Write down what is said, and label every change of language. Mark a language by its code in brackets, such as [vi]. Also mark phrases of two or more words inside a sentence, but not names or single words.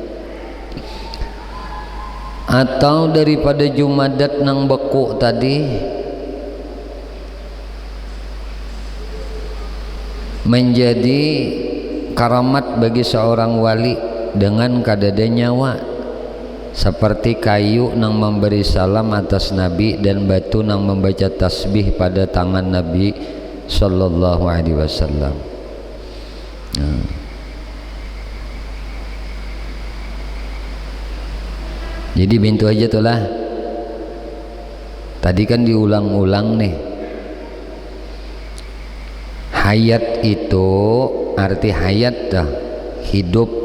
[bjn] Atau daripada jumadat nang beku tadi menjadi karamat bagi seorang wali dengan kadada nyawa, seperti kayu nang memberi salam atas Nabi dan batu nang membaca tasbih pada tangan Nabi [ar] sallallahu alaihi wasallam. [bjn] Jadi bintu aja tuh lah. Tadi kan diulang-ulang nih. Hayat itu arti hayat dah hidup.